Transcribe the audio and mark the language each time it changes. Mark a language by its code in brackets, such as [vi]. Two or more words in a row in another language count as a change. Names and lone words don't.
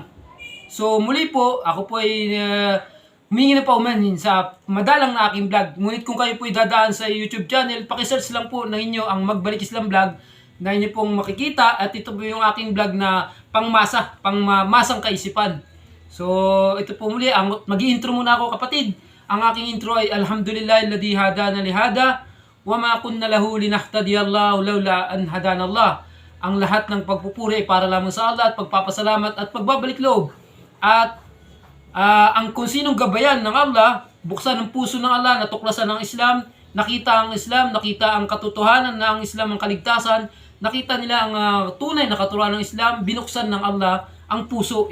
[tl] So muli po, ako po ay humingi na paumanhin sa madalang na aking vlog. Ngunit kung kayo po ay dadaan sa YouTube channel, pakisearch lang po ng inyo ang Magbalik Islam Vlog na inyo pong makikita at ito po yung aking vlog na pangmasang kaisipan. So, ito po muli, mag-i-intro muna ako kapatid. Ang aking intro ay [ar] الحمد لله الذي هدانا لهذا وما كنا لنهتدي لولا أن هدانا الله. [tl] Ang lahat ng pagpupuri ay para lamang sa Allah at pagpapasalamat at pagbabalik loob. At ang kung sinong gabayan ng Allah, buksan ng puso ng Allah, natuklasan ng Islam, nakita ang Islam, nakita ang katotohanan na ang Islam ang kaligtasan, nakita nila ang tunay na katuruan ng Islam, binuksan ng Allah ang puso.